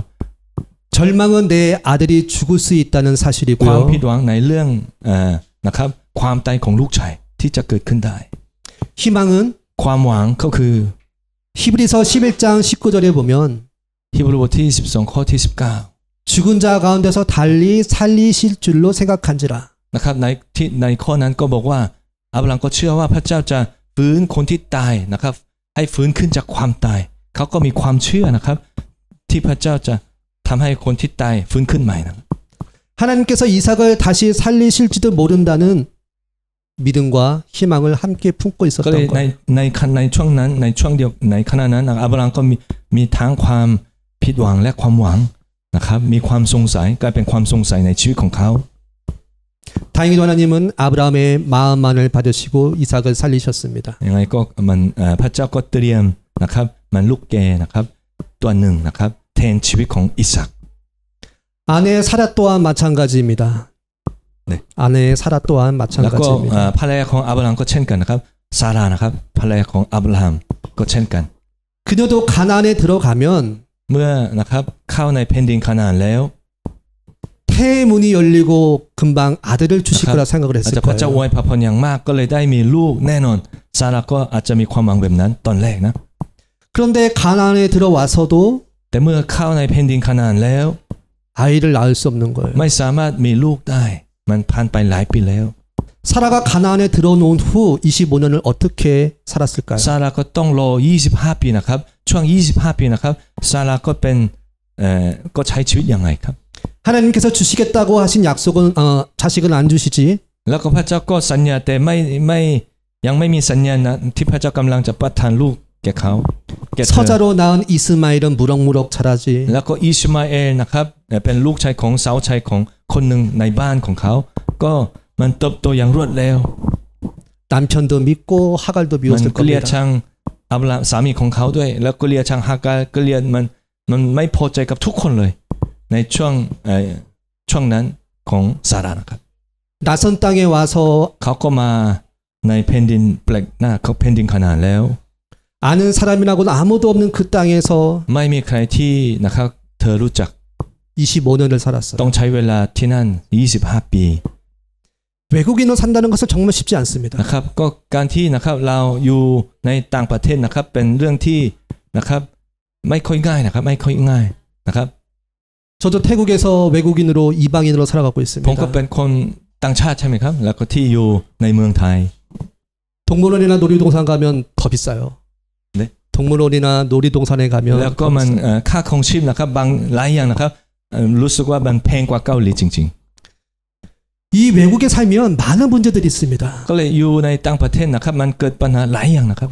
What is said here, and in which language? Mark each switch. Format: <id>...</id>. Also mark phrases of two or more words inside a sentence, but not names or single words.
<ko>절망은 내 아들이 죽을 수 있다는</ko> <th>ความ</th> <ko>사실이고요.</ko> <th>ผิดหวังในเรื่องนะครับความตายของลูกชายที่จะเกิดขึ้นได้</th> <ko>희망은</ko> <th>ความหวังก็คือ</th> <ko>히브리서 11장 19절에 보면</ko> <th>ฮีบรูบทที่12ข้อที่19</th> <ko>죽은 자 가운데서 달리 살리실 줄로 생각한지라.</ko> <th>นะครับในข้อนั้นก็บอกว่าอับราฮัมก็เชื่อว่าพระเจ้าจะฟื้นคนที่ตายนะครับให้ฟื้นขึ้นจากความตายเขาก็มีความเชื่อนะครับที่พระเจ้าจะทำให้คนที่ตายฟื้นขึ้นใหม่นะ</th> <ko>하나님께서 이삭을 다시 살리실지도 모른다는 믿음과 희망을 함께 품고</ko> <th>ก็เลย</th> <ko>있었던 거예요.</ko> <th>ในช่วงนั้นในช่วงเดียวในขณะนั้นอับราฮัมก็มีทั้งความผิดหวังและความหวังนะครับมีความสงสัยกลายเป็นความสงสัยในชีวิตของเขา</th> <ko>다행히도 하나님은 아브라함의 마음만을 받으시고 이삭을 살리셨습니다.</ko> <th>ยังไงก็มันพระเจ้าก็เตรียมนะครับมันลูกแกนะครับตัวหนึ่งนะครับแทนชีวิตของอิสัก</th> <ko>아내 사라 또한 마찬가지입니다. 네. 아내 사라 또한</ko> <th>แล้วก็</th> <ko>마찬가지입니다.</ko> <th>ภรรยาของอับราฮัมก็เช่นกันนะครับซารานะครับภรรยาของอับราฮัมก็เช่นกัน</th> <ko>그녀도 가나안에 들어가면</ko> <th>เมื่อนะครับเข้าในแผ่นดินคานาอันแล้ว</th> <ko>태의 문이 열리고 금방 아들을 주실 아까- 거라 생각을</ko> <th>อาจ</th> <ko>했을</ko> <th>จะพระเจ้าอ</th> <ko>거예요.</ko> <th>วยพระพรอย่างมากก็เลยได้มีลูกแน่นอนซาราก็อาจจะมีความหวังแบบนั้นตอนแรกนะ</th> <ko>그런데 가나안에 들어와서도</ko> <th>แต่เมื่อเข้าในแผ่นดินคานาอันแล้ว</th> <ko>아이를 낳을 수 없는 거예요.</ko> <th>ไม่สามารถมีลูกได้มันผ่านไปหลายปีแล้ว</th> <ko>사라가 가나안에 들어온 후 25년을 어떻게 살았을까요?</ko> <th>ซาราก็ต้องรอ25 ปีนะครับช่วง25 ปีนะครับซาราก็เป็นก็ใช้ชีวิตยังไงครับ</th> <ko>하나님께서 주시겠다고 하신 약속은 자식은 안 주시지.</ko> <th>แล้วก็พระเจ้าก็สัญญาแต่ยังไม่มีสัญญานะที่พระเจ้ากำลังจะประทานลูกแก่เขาแก่เธอ</th> <ko>서자로 낳은 이스마엘은 무럭무럭 자라지.</ko> <th>แล้วก็อิสมาเอลนะครับเป็นลูกชายของสาวชายของคนหนึ่งในบ้านของเขาก็มันเติบโตอย่างรวดเร็ว</th> <ko>남편도 믿고 하갈도</ko> <th>มัน</th> <ko>미웠을</ko> <th>ก็เลีย</th> <ko>겁니다.</ko> <th>ชังอับราฮัมสามีของเขาด้วยแล้วก็เลียชังฮากาก็เลียมันไม่พอใจกับทุกคนเลยในช่วงนั้นของซารานะครับ</th> <ko>낯선 땅에 와서</ko> <th>เขาก็มาในแผ่นดินแปลกหน้าเขาแผ่นดินคานาอันแล้ว</th> <ko>아는 사람이라고는 아무도 없는 그 땅에서</ko> <th>ไม่มีใครที่นะครับเธอรู้จัก</th> <ko>25년을 살았어요.</ko> <th>ต้องใช้เวลาที่นั่น25 ปี</th> <ko>외국인으로 산다는 것은 정말 쉽지 않습니다.</ko> <th>นะครับก็การที่นะครับเราอยู่ในต่างประเทศนะครับเป็นเรื่องที่นะครับไม่ค่อยง่ายนะครับไม่ค่อยง่ายนะครับ</th> <ko>저도 태국에서 외국인으로 이방인으로 살아가고</ko> <th>ผม</th> <ko>있습니다.</ko> <th>ก็เป็นคนต่างชาติใช่ไหมครับแล้วก็ที่อยู่ในเมืองไทย</th> <ko>동물원이나 놀이동산 가면 더 비싸요. 네? 동물원이나 놀이동산에</ko> <th>แล้ว</th> <ko>가면</ko> <th>ก็มันค่าครองชีพนะครับบางหลายอย่างนะครับรู้สึกว่ามันแพงกว่าเกาหลีจริง</th> <ko>이 외국에 살면 많은 문제들이 있습니다.</ko> <th>ๆก็เลยอยู่ในต่างประเทศนะครับมันเกิดปัญหาหลายอย่างนะครับ</th>